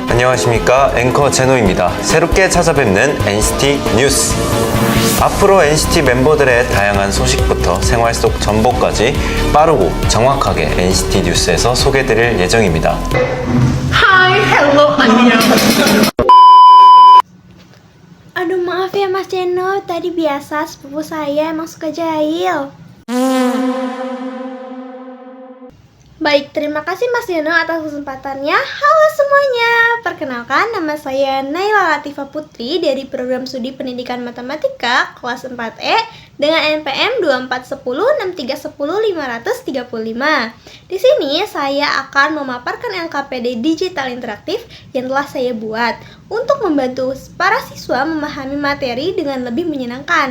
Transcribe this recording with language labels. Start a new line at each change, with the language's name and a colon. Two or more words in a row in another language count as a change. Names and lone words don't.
Korean: 안녕하십니까, 앵커 제노입니다. 새롭게 찾아뵙는 NCT 뉴스. 앞으로 NCT 멤버들의 다양한 소식부터 생활 속 정보까지 빠르고 정확하게 NCT 뉴스에서 소개드릴 예정입니다.
English: Hai, hello, 안녕.
Indonesian: Aduh maaf ya Mas Jeno, tadi biasa sepupu saya emang suka jahil. Baik, terima kasih Mas Jeno atas kesempatannya. Halo semuanya, perkenalkan nama saya Naila Latifah Putri dari program Studi Pendidikan Matematika kelas 4E dengan NPM 24106310 Di sini saya akan memaparkan LKPD digital interaktif yang telah saya buat untuk membantu para siswa memahami materi dengan lebih menyenangkan.